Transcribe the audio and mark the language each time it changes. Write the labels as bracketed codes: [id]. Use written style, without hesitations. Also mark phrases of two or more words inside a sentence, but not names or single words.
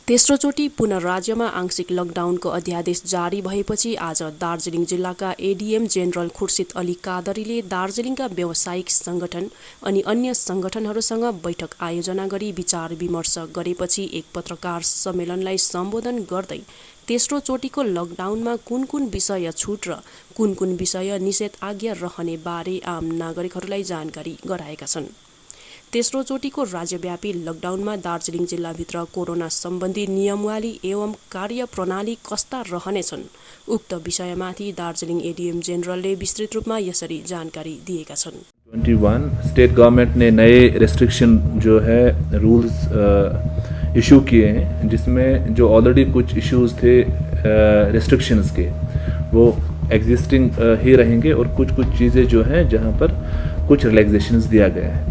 [ne] तेस्रो चोटि पुनः राज्यमा आंशिक लकडाउनको अध्यादेश जारी भएपछि आज दार्जिलिङ जिल्लाका एडीएम जेनरल खुर्सिद अली कादरीले दार्जिलिङका व्यावसायिक संगठन अनि अन्य संगठनहरूसँग बैठक आयोजना गरी विचार विमर्श गरेपछि एक पत्रकार सम्मेलनलाई सम्बोधन गर्दै तेस्रो चोटिको लकडाउनमा कुन कुन विषय छुट र कुन कुन विषय निषेधाज्ञा रहने बारे आम नागरिकहरूलाई जानकारी गराएका छन्। तेस्रो चोटिको राज्यव्यापी लकडाउनमा दार्जिलिङ जिल्लाभित्र कोरोना सम्बन्धी नियमावली एवं कार्यप्रणाली कस्ता रहनेछन्, उक्त विषयमाथि दार्जिलिङ एडीएम जेनरलले विस्तृत रूपमा यसरी जानकारी दिएका छन्। [hi] 21 [en] state government [hi] ने नए रेस्ट्रिक्शन जो है [en] rules issue [hi] किए हैं, जिसमें जो ऑलरेडी कुछ इश्यूज थे रेस्ट्रिक्शंस के वो एग्जिस्टिंग ही रहेंगे और कुछ चीज़ें जो हैं जहां पर कुछ रिलैक्सेशंस दिया गया है।